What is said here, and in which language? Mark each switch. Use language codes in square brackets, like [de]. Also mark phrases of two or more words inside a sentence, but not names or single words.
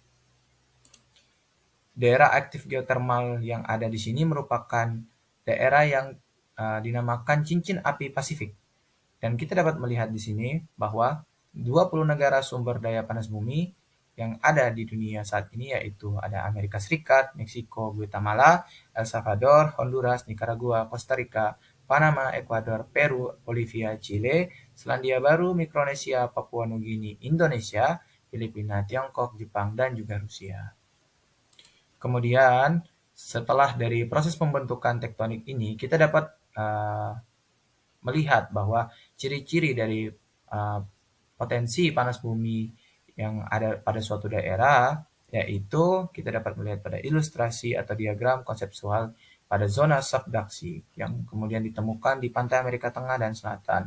[id] Daerah aktif geotermal yang ada di sini merupakan daerah yang dinamakan cincin api Pasifik. Dan kita dapat melihat di sini bahwa 20 negara sumber daya panas bumi yang ada di dunia saat ini yaitu ada Amerika Serikat, Meksiko, Guatemala, El Salvador, Honduras, Nicaragua, Costa Rica, Panama, Ekuador, Peru, Bolivia, Chile, Selandia Baru, Mikronesia, Papua Nugini, Indonesia, Filipina, Tiongkok, Jepang, dan juga Rusia. Kemudian setelah dari proses pembentukan tektonik ini, kita dapat melihat bahwa ciri-ciri dari potensi panas bumi yang ada pada suatu daerah, yaitu kita dapat melihat pada ilustrasi atau diagram konseptual pada zona subduksi yang kemudian ditemukan di pantai Amerika Tengah dan Selatan.